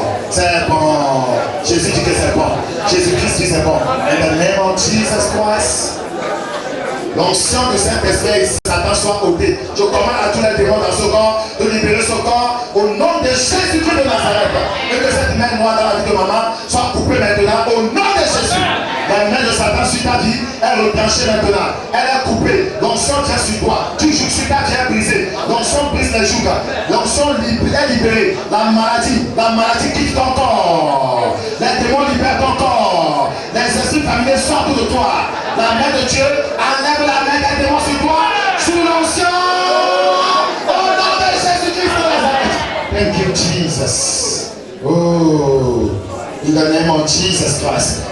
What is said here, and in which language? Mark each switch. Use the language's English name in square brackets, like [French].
[French] C'est bon. Jésus dit que c'est bon. Jésus-Christ dit c'est bon. [English] In the name of Jesus Christ. [French] L'onction de Saint-Esprit, Satan soit ôté. Je commande à tous les démons dans ce corps de libérer ce corps au nom de Jésus-Christ de Nazareth. Et que cette main noire dans la vie de maman soit coupée maintenant au nom de Jésus. La main de Satan sur ta vie est retranchée maintenant. Elle est coupée. L'onction vient sur toi. Tu joues sur ta vie est brisée. L'onction brise les joues. L'onction est libérée. La maladie quitte ton corps. Les démons libèrent ton corps. sur toi. La main de Dieu enlève la main d'un démon sur toi. Sous l'onction. Au nom de Jésus-Christ de Nazareth. [English] Thank you, Jesus. Oh, in the name of Jesus Christ.